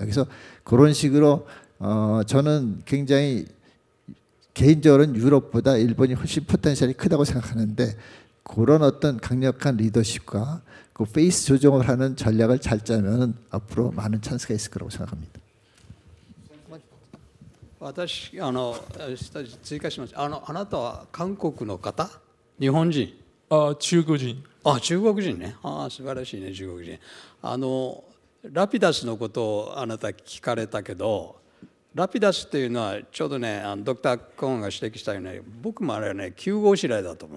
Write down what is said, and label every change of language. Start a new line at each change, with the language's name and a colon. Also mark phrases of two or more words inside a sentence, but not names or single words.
Korean: 그래서 그런 식으로 저는 굉장히 개인적으로는 유럽보다 일본이 훨씬 포텐셜이 크다고 생각하는데 그런 어떤 강력한 리더십과 그 페이스 조정을 하는 전략을 잘 짜면 앞으로 많은 찬스가 있을 거라고 생각합니다.
Japanese: 私追加します。あなたは韓国の方？日本人？中国人。中国人ね。素晴らしいね、中国人。ラピダスのことをあなた聞かれたけど、ラピダスっていうのはちょうどね、ドクター・コーンが指摘したように、僕もあれはね、9号指令だと思う。